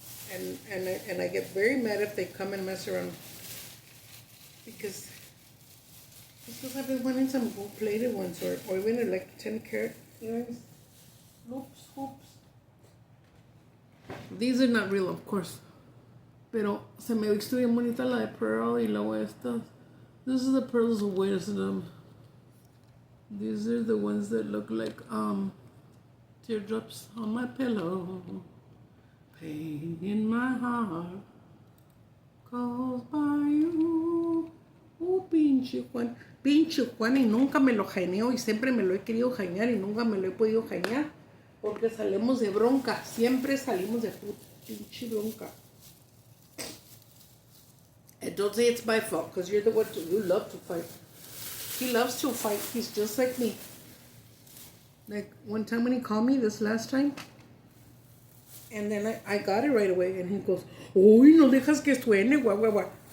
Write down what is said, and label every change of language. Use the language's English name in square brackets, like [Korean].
[English] And I get very mad if they come and mess around. Because I've been wanting some gold-plated ones or even like 10 karat earrings. Loops, hoops. These are not real, of course. [Spanish] Pero se me visto bien bonita la de pearl y luego esta. [English] This is the pearls of wisdom. These are the ones that look like teardrops on my pillow. Pain in my heart caused by you. [Spanish] Pinche Juan. Pinche Juan, y nunca me lo jaineo y siempre me lo he querido jainear y nunca me lo he podido jainear. Porque salimos de bronca. Siempre salimos de pinche bronca. [English] And don't say it's my fault, because you're the one you love to fight. He loves to fight. He's just like me. Like one time when he called me this last time, and then I got it right away, and he goes, [Spanish] "Uy, no dejas que suene, guau, guau, guau."